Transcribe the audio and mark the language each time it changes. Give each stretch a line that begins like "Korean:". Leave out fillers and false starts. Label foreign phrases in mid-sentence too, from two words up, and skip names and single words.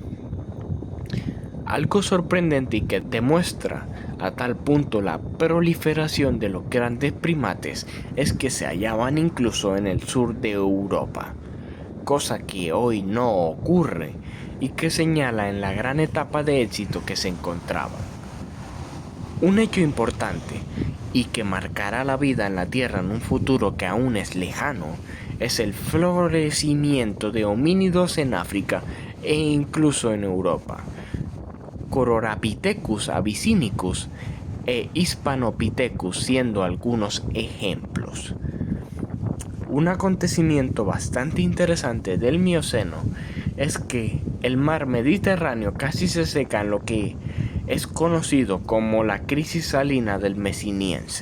Spanish: Algo sorprendente y que demuestra a tal punto la proliferación de los grandes primates es que se hallaban incluso en el sur de Europa, cosa que hoy no ocurre y que señala en la gran etapa de éxito que se encontraban. Un hecho importante y que marcará la vida en la Tierra en un futuro que aún es lejano es el florecimiento de homínidos en África e incluso en Europa. Cororapithecus abyssinicus e Hispanopithecus siendo algunos ejemplos. Un acontecimiento bastante interesante del Mioceno es que el mar Mediterráneo casi se seca en lo que es conocido como la crisis salina del Mesiniense.